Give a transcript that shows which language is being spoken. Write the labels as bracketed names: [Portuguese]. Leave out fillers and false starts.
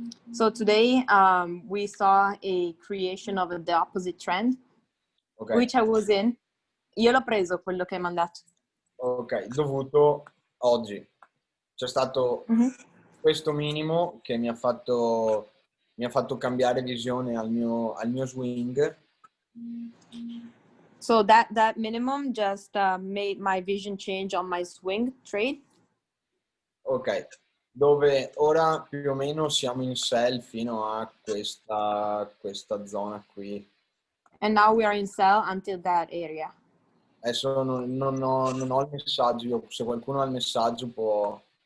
[English] So today we saw a creation of the opposite trend, okay, which I was in. [Italian] Io l'ho preso quello che hai mandato. Ok, dovuto oggi. C'è stato questo minimo che mi ha fatto cambiare visione al mio swing. [English] So that minimum just made my vision change on my swing trade. [Italian] Ok, dove ora più o meno siamo in sell fino a questa zona qui. [English] And now we are in sell until that area. [Italian] Adesso non ho il messaggio, se qualcuno ha il messaggio può...